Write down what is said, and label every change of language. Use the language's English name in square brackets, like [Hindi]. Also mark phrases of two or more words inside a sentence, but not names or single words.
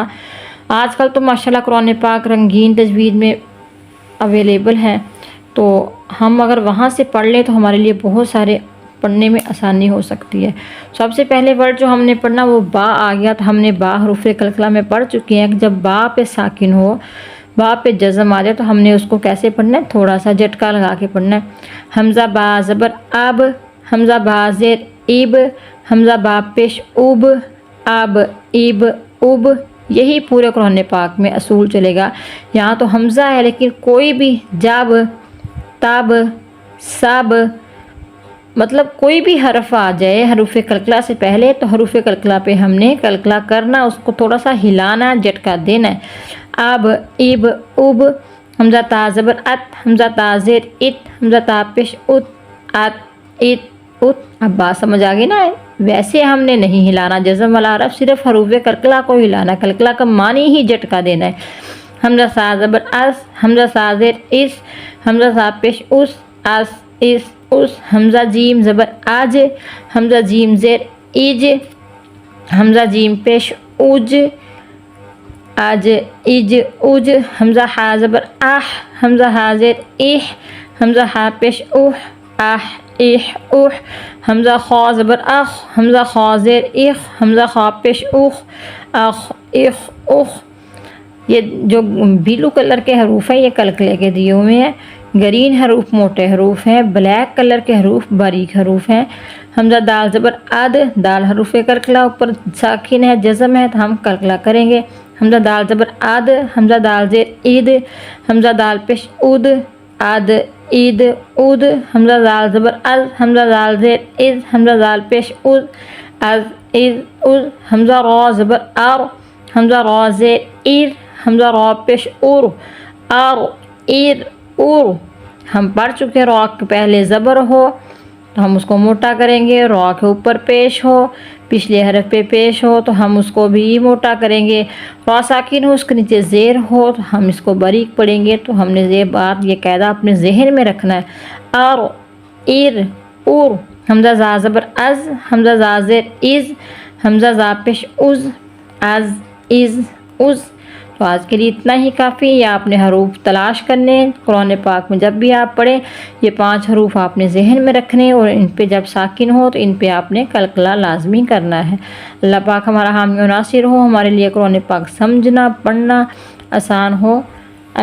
[Urdu] آج کل تو ماشاءاللہ قرآن پاک رنگین تجوید میں اویلیبل ہے، تو ہم اگر وہاں سے پڑھ لیں تو ہمارے لیے بہت سارے پڑھنے میں آسانی ہو سکتی ہے۔ سب سے پہلے ورڈ جو ہم نے پڑھنا وہ با آ گیا، تو ہم نے با حروف کلکلا میں پڑھ چکے ہیں کہ جب با پہ ساکن ہو، با پہ جزم آ جائے تو ہم نے اس کو کیسے پڑھنا ہے؟ تھوڑا سا جھٹکا لگا کے پڑھنا ہے۔ حمزہ با زبر اب، حمزہ با زیر ایب، حمزہ با پیش اوب، اب ایب اوب، یہی پورے قرآن پاک میں اصول چلے گا۔ یہاں تو حمزہ ہے لیکن کوئی بھی جب، تب، سب، مطلب کوئی بھی حرف آ جائے حروف کلکلا سے پہلے تو حروف کلکلا پہ ہم نے کلکلا کرنا، اس کو تھوڑا سا ہلانا، جھٹکا دینا ہے۔ اب ایب اوب، حمزہ تا زبر ات، حمزہ تا زیر ات، حمزہ تا پیش ات، ات ات ات۔ اب بات سمجھ آ گئی نا؟ ویسے ہم نے نہیں ہلانا، جزم والا حرف صرف حروف کلکلا کو ہلانا، کلکلا کا معنی ہی جھٹکا دینا ہے۔ حمزہ سا زبر اس، حمزہ سا زیر اس، حمزہ سا پیش اس، اس اس اس، حمزہ جیم زبر آج، حمزہ جیم زیر ایج، حمزہ جیم پیش اوج، آج ایج اوج، حمزہ ہا زبر آہ، حمزہ ہا زیر ایح، حمزہ ہا پیش اوہ، آہ ایح اوہ، حمزہ خا زبر اخ، حمزہ خا زیر ایخ، حمزہ خا پیش اوخ، اخ ایخ اوخ۔ یہ جو [English] blue color [Urdu] کے حروف ہیں یہ کلکلے کے دیے ہوئے ہیں۔ گرین حروف موٹے حروف ہیں، [English] black color [Urdu] کے حروف باریک حروف ہیں۔ حمزہ دال زبر اد، دال حروف کلکلا، اوپر ساکن ہے، جزم ہے تو ہم کلکلا کریں گے۔ حمزہ دال زبر اد، حمزہ دال زیر عید، حمزہ دال پیش اد، اد عید اد، حمزہ دال زبر از، حمزہ دال زیر از، حمزہ دال پیش از، از از از، حمزہ را زبر ار، حمزہ را زیر ایر، حمزہ را پیش اور، ار ایر اور۔ ہم پڑھ چکے را کے پہلے زبر ہو تو ہم اس کو موٹا کریں گے، را کے اوپر پیش ہو، پچھلے حرف پہ پیش ہو تو ہم اس کو بھی موٹا کریں گے۔ را ساکن ہو، اس کے نیچے زیر ہو تو ہم اس کو باریک پڑھیں گے۔ تو ہم نے یہ بات، یہ قاعدہ اپنے ذہن میں رکھنا ہے۔ ار ایر اور، حمزہ زا زبر از، حمزہ زا زیر از، حمزہ زا پیش از، از از از۔ تو آج کے لیے اتنا ہی کافی۔ یہ آپ نے حروف تلاش کرنے قرآن پاک میں، جب بھی آپ پڑھیں یہ 5 حروف آپ نے ذہن میں رکھنے، اور ان پہ جب ساکن ہو تو ان پہ آپ نے کلکلا لازمی کرنا ہے۔ اللہ پاک ہمارا حامی و ناصر ہو، ہمارے لیے قرآن پاک سمجھنا پڑھنا آسان ہو۔